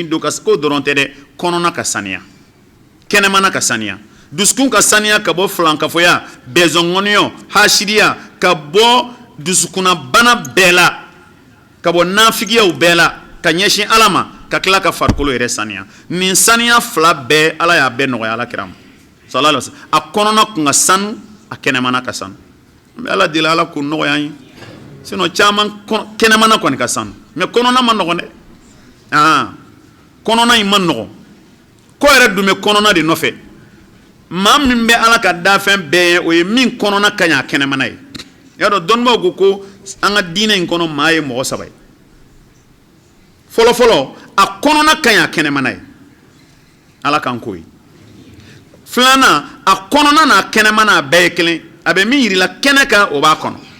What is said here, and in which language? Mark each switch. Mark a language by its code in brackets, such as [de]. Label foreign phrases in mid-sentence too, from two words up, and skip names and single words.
[bm] don ka ko dɔrɔn tɛ dɛ kɔnɔna ka saniya kɛnɛmana ka saniya dusukun ka saniya ka bɔ filankafoya bɛzɔngɔniyɔ hasiriya ka bɔ dusukunna bana bɛɛ la ka bɔ nafigiyaw bɛɛ la ka ɲɛsin ala ma ka tila ka farikolo yɛrɛ saniya nin saniya fila bɛɛ ala y'a bɛɛ nɔgɔya ala kira ma [ar] صلى الله عليه وسلم [bm] a kɔnɔna kun ka sanu a kɛnɛmana ka sanu n bɛ ala deli ala k'o nɔgɔya an ye sinon caman kɛnɛmana kɔni ka sanu mais kɔnɔna ma nɔgɔn dɛ kɔnɔna in ma nɔgɔn ko yɛrɛ dun bɛ kɔnɔna de nɔfɛ maa min bɛ ala ka dafɛn bɛɛ ye o ye min kɔnɔna ka ɲi a kɛnɛmana ye y'a dɔn dɔnnibaw ko an ka diinɛ in kɔnɔ maa ye mɔgɔ 3 ye fɔlɔfɔlɔ a kɔnɔna ka ɲi a kɛnɛmana ye ala kan ko ye filanan a kɔnɔna n'a kɛnɛmana a bɛɛ ye kelen a bɛ min yirila kɛnɛ kan o b'a kɔnɔ